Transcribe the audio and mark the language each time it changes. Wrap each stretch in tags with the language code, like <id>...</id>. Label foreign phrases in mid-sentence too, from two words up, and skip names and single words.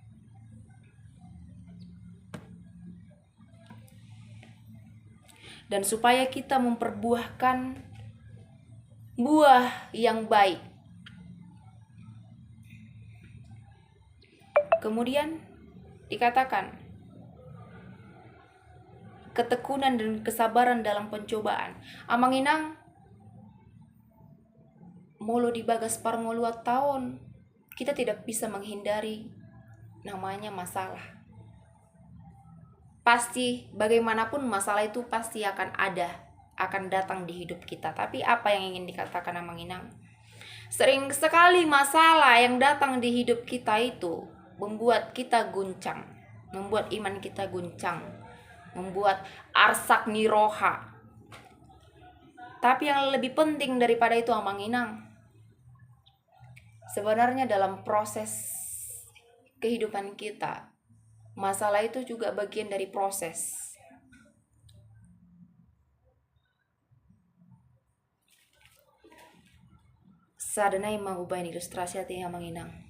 <id>Dan supaya kita memperbuahkan buah yang baik. Kemudian dikatakan ketekunan dan kesabaran dalam pencobaan. Amanginang</id> <bbc>molo dibagas parngoluat tahun,</bbc> <id>kita tidak bisa menghindari namanya masalah. Pasti bagaimanapun masalah itu pasti akan ada, akan datang di hidup kita. Tapi apa yang ingin dikatakan Amanginang? Sering sekali masalah yang datang di hidup kita itu membuat kita guncang, membuat iman kita guncang, membuat</id> <bbc>arsak niroha.</bbc> <id>Tapi yang lebih penting daripada itu Amanginang, sebenarnya dalam proses kehidupan kita, masalah itu juga bagian dari proses.</id> <bbc>Sadanay magubayan ilustrasi hati Amanginang.</bbc>